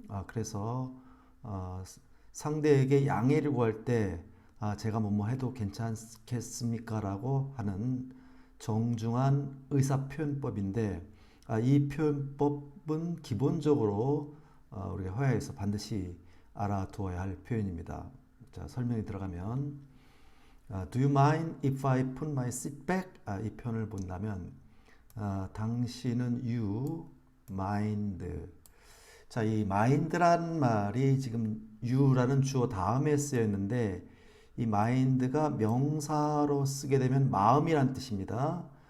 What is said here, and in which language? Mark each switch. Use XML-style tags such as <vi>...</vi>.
<ko>그래서 아, 상대에게 양해를 구할 때 제가 뭐뭐 해도 괜찮겠습니까? 라고 하는 정중한 의사표현법인데 이 표현법은 기본적으로 우리가 회화에서 반드시 알아두어야 할 표현입니다. 자, 설명이 들어가면</ko> <en>Do you mind if I put my seat back?</en> <ko>이 표현을 본다면 당신은</ko> <en>you mind.</en> <ko>자, 이 mind란 말이 지금 you라는 주어 다음에 쓰여 있는데 이 mind가 명사로 쓰게 되면 마음이란 뜻입니다.</ko>